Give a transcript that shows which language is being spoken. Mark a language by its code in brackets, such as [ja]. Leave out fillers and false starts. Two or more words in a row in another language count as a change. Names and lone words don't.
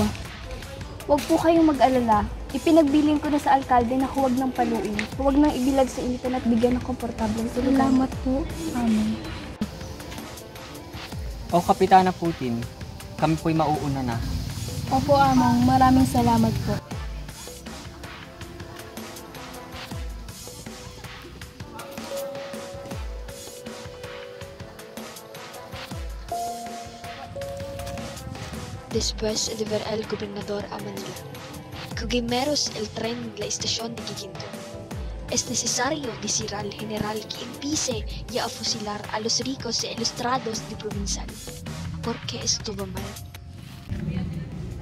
[tl] Huwag po kayong mag-alala. Ipinagbilin ko na sa alkalde na huwag nang paluin. Huwag nang ibilag sa initan at bigyan ng komportableng tulugan. Salamat po. Amen. O Kapitana Putin, kami po'y mauuna na. Opo, among. Maraming salamat po. [es] Después de ver al gobernador a Manila, Cugimeros el tren la estación de Guiguinto. Es necesario decir al general que empiece ya a fusilar a los ricos e ilustrados de Provincial, porque estuvo mal.